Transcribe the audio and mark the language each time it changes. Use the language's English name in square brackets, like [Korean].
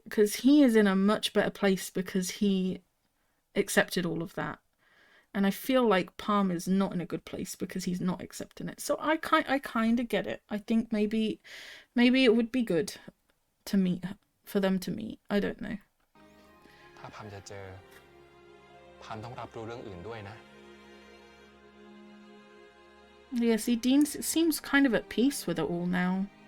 [English] Because he is in a much better place because he accepted all of that. And I feel like Palm is not in a good place because he's not accepting it. So I kind of get it. I think maybe it would be good to meet, for them to meet. I don't know. [Thai] ถ้าพามจะเจอพามต้องรับรู้เรื่องอื่นด้วยนะ [English] Yeah, see, Dean seems kind of at peace with it all now.